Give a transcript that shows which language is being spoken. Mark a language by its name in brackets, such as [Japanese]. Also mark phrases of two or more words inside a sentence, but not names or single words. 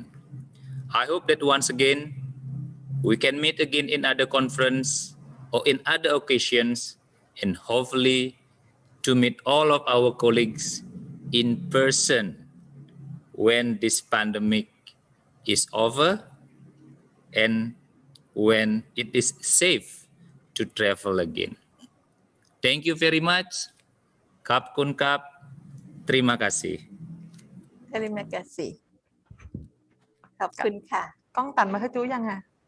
[English] I hope that once again, we can meet again in other conference or in other occasions, and hopefully to meet all of our colleagues in person when this pandemic is over and when it is safe to travel again. Thank you very much. [Thai] ขอบคุณครับ. [Malay] Terima kasih. Terima kasih [Thai] ขอบคุณค่ะ กล้องตัดมาให้จู้ยังอ่ะ